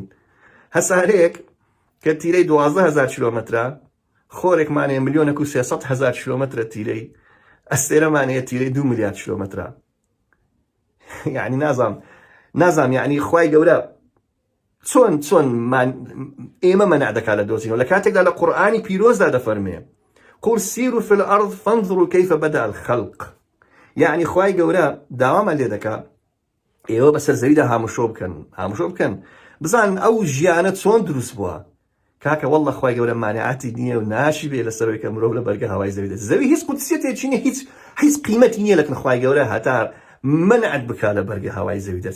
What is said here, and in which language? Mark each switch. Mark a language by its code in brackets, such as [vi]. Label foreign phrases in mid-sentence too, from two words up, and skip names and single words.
[ckb] هەسارێک کە تیرەی 12,000 کیلۆمەترە، خۆرێکمانەیە 1,300,000 کیلۆمەترە تیرەی، ئەستێرەمانەیە تیرەی 2 ملیار کیلۆمەترە. یعنی نازام یعنی خوای گەورە چۆن ئێمە مەنع دەکات لە دۆزینەوە. لە کاتێکدا لە قورئانی پیرۆزدا دەفەرمێ [ar] قل سیروا فی الأرض فانظروا کیف بدأ الخلق. [ckb] یعنی خوای گەورە داوامان لێ دەکات ئێوە بەسەر زەویدا هاموشۆ بکەن بزان ئەو ژیانە چۆن دروست بووە. کاکە وەڵڵە خوای گەورە مانعاتی نییە و ناشی بێ لەسەرەوەی کە مرۆڤ لە بەرگە هەوای زەوی دەچێت. زەوی هیچ قودسیەتێکی نییە، هیچ قیمەتی نییە، لەکن خوای گەورە هەتا منعت بکات لە بەرگە هەوای زەوی دەچێت.